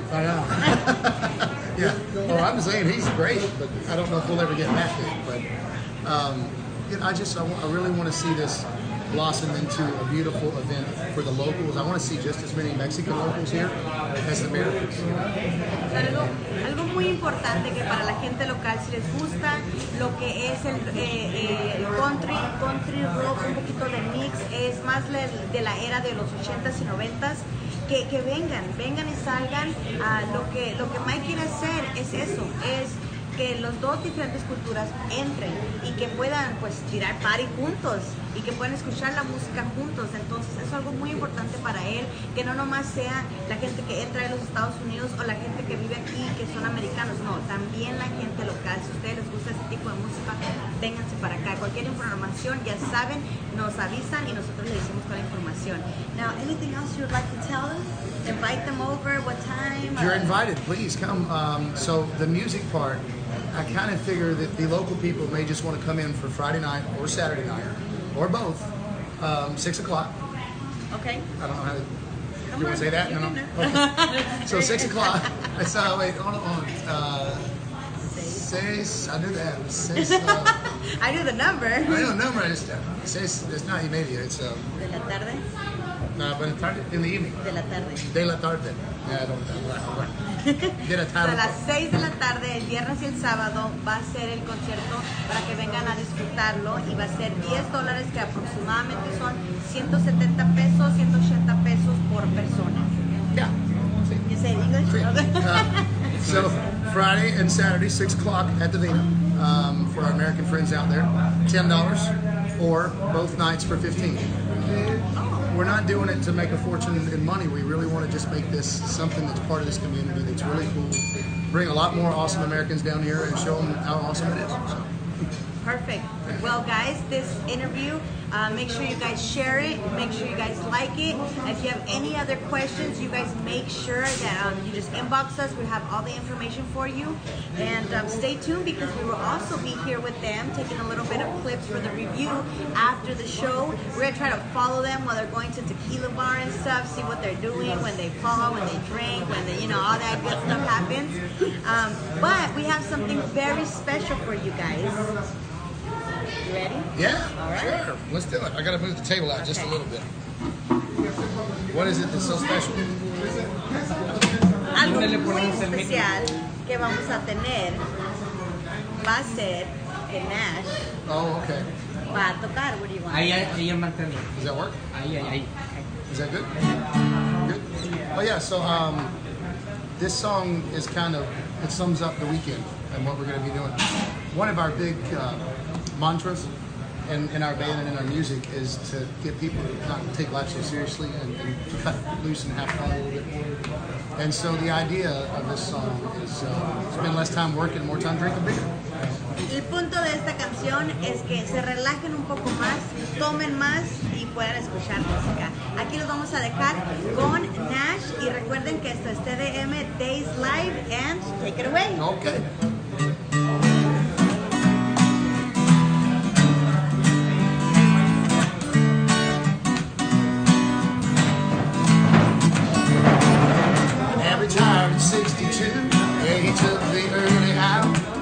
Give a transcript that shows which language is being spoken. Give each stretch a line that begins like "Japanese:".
English: I know. Yeah. Well, I'm saying he's great, but I don't know if we'll ever get that big. But I really want to see this blossom into a beautiful event for the locals. I want to see just as many Mexican locals here as Americans.
Spanish: Algo muy importante que para la gente local, si les gusta lo que es el country rock, un poquito de mix, es más de la era de los 80s y 90s, que vengan y salgan. Lo que Mike quiere hacer es eso, es que los dos diferentes culturas entren y que puedan pues tirar party juntos y que puedan escuchar la música juntos. Entonces es algo muy importante para él, que no nomás sea la gente que entra de los Estados Unidos o la gente que vive aquí, que son americanos, no, también la gente local. Si a ustedes les gusta ese tipo de música, vénganse para acá. Cualquier información, ya saben, nos avisan y nosotros les decimos toda la información.
English: Now, anything else you would like to tell them? Invite them over, what time? You're invited, please come. So the music part, I kind of figure that the local people may just want to come in for Friday night or Saturday night, or both, 6 o'clock. Okay. I don't know how to... You want to say that? No. Okay. So 6 o'clock. Wait, hold on. Seis, I do that. Seis, I do the number. I know the number. It's not media. It's...
Spanish: ¿De la tarde?
English: No, but in the evening.
Spanish: De la tarde. De la tarde.
English: Yeah, I don't know.
Spanish: De la tarde. A las 6 de la tarde, el viernes y el sábado, va a ser el concierto para que vengan a disfrutarlo y va a ser $10, que aproximadamente son 170 pesos, 180 pesos por persona.
English: Yeah. You say English?
Spanish: Sí.
English: So Friday and Saturday, 6 o'clock at the Vina, for our American friends out there, $10, or both nights for $15. We're not doing it to make a fortune in money. We really want to just make this something that's part of this community that's really cool. Bring a lot more awesome Americans down here and show them how awesome it is. So. Perfect. Well, guys, this interview, make sure you guys share it. Make sure you guys like it. If you have any other questions, you guys make sure that you just inbox us. We have all the information for you. And stay tuned, because we will also be here with them, taking a little bit of clips for the review after the show. We're going to try to follow them while they're going to tequila bar and stuff, see what they're doing, when they fall, when they drink, when they, all that good stuff happens. But we have something very special for you guys. You ready? Yeah, all right. Sure. Let's do it. I got to move the table out just a little bit. What is it that's so special?
Spanish: Algo muy especial que vamos a tener va a ser que Nash
English: Oh, okay.
Spanish: va a tocar.
English: What do you want?
Spanish: Ahí en mantener.
English: Does that work?
Spanish: Ahí.
English: Is that good? Good? Oh, yeah, so this song is it sums up the weekend and what we're going to be doing. One of our big mantras in our band and in our music is to get people to not take life so seriously and cut loose and have fun a little bit more. And so the idea of this song is spend less time working, more time drinking beer.
Spanish: El punto de esta canción es que se relajen un poco más, tomen más y puedan escuchar música. Aquí los vamos a dejar con Nash y recuerden que esto es TDM
English: today's live and take it away. Okay. Retired at 62, yeah, he took the early out.